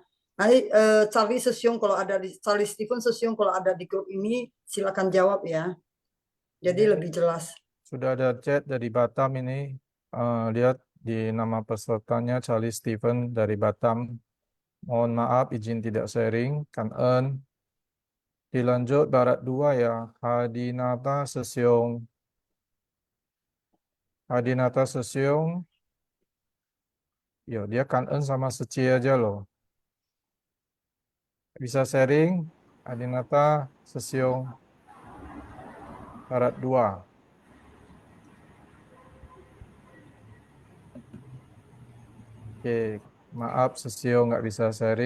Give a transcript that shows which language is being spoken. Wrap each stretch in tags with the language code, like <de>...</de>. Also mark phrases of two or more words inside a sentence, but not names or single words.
<id>Nanti Charlie Sesiung kalau ada di Charlie Steven Sesiung kalau ada di grup ini silakan jawab ya. Jadi lebih jelas. Sudah ada chat dari Batam ini. Lihat di nama pesertanya Charlie Steven dari Batam. Mohon maaf izin tidak sharing.</id> <vi>Cảm ơn.</vi> <id>Dilanjut barat 2 ya. Hadinata Sesiong. Hadinata Sesiong. Yo, dia</id> <vi>cảm ơn</vi> <id>sama Seci aja loh. Bisa sharing? Hadinata Sesiong. Barat 2. Oke, maaf Sesio nggak bisa sharing.</id>